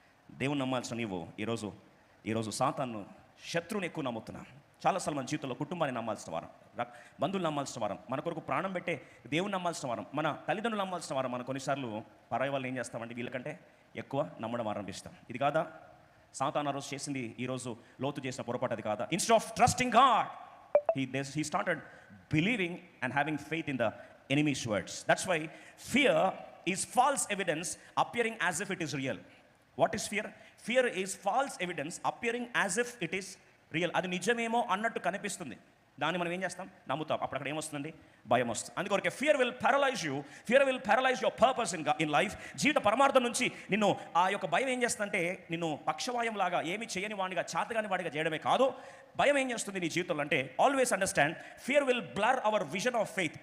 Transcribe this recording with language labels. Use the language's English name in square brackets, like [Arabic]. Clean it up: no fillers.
[Telugu] దేవుని నమ్మాల్సిన నీవు ఈరోజు సాతాను శత్రువుని ఎక్కువ నమ్ముతున్నాం. చాలాసార్లు మన జీవితంలో కుటుంబాన్ని నమ్మాల్సిన వారం, బంధువులు నమ్మాల్సిన వారం, మన కొరకు ప్రాణం పెట్టే దేవుని నమ్మాల్సిన వారం, మన తల్లిదండ్రులు నమ్మాల్సిన వారం. మనం కొన్నిసార్లు పరాయి వాళ్ళు ఏం చేస్తామంటే వీళ్ళకంటే ఎక్కువ నమ్మడం ఆరంభిస్తాం. ఇది కాదా సాతాను ఆ రోజు చేసింది? ఈరోజు లోతు చేసిన పొరపాటు అది కాదా? [English] Instead of trusting God, he started believing and having faith in the enemy's words. That's why fear is false evidence appearing as if it is real. What is fear? Fear is false evidence appearing as if it is real. [Telugu] అది నిజమేమో అన్నట్టు కనిపిస్తుంది, దాన్ని మనం ఏం చేస్తాం? నమ్ముతాం. అప్పుడు అక్కడ ఏమొస్తుందండి? భయం వస్తుంది. [English] అందుకొరకే fear will paralyse your purpose in life. [Telugu] జీవిత పరమార్థం నుంచి నిన్ను ఆ యొక్క భయం ఏం చేస్తుందంటే నిన్ను పక్షవాయం లాగా ఏమి చేయని వాడిగా, చాతగాని వాడిగా చేయడమే కాదు, భయం ఏం చేస్తుంది నీ జీవితంలో అంటే [English] Always understand fear will blur our vision of faith.